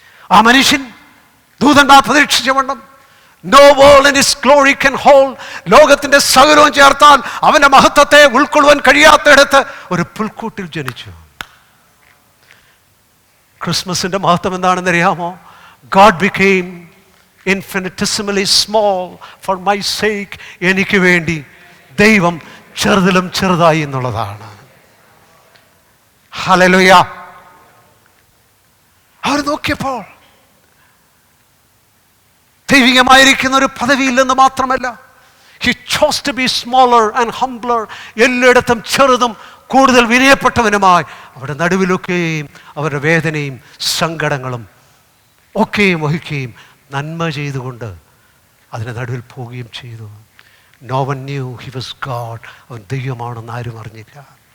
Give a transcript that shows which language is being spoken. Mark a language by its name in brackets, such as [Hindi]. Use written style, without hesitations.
[Malayalam] ആ മനുഷ്യൻ ദൂതന്മാർ പ്രതീക്ഷിച്ച വണ്ണം [English] no world in his glory can hold. [Malayalam] ലോകത്തിന്റെ സകലവും ചേർത്താൽ അവന്റെ മഹത്വത്തെ ഉൾക്കൊള്ളുവാൻ കഴിയാത്തയിടത്ത് ഒരു പുൽക്കൂട്ടിൽ ജനിച്ചു. ക്രിസ്മസിന്റെ മഹത്വം എന്താണെന്ന് അറിയാമോ? [English] God became infinitesimally small for my sake. [Malayalam] എനിക്ക് വേണ്ടി ദൈവം ചെറുതിലും ചെറുതായി എന്നുള്ളതാണ്. ഹല്ലേലൂയ. അവർ നോക്കിയപ്പോൾ ദൈവികമായിരിക്കുന്ന ഒരു പദവിയില്ലെന്ന് മാത്രമല്ല, [English] he chose to be smaller and humbler. [Malayalam] എല്ലായിടത്തും ചെറുതും കൂടുതൽ വിനയപ്പെട്ടവനുമായി അവരുടെ നടുവിലൊക്കെയും അവരുടെ വേദനയും സങ്കടങ്ങളും ഒക്കെയും വഹിക്കുകയും നന്മ ചെയ്തുകൊണ്ട് അതിന് നടുവിൽ പോവുകയും ചെയ്തു. [English] No one knew he was God. [Malayalam] അവൻ ദൈവമാണെന്ന് ആരും അറിഞ്ഞില്ല.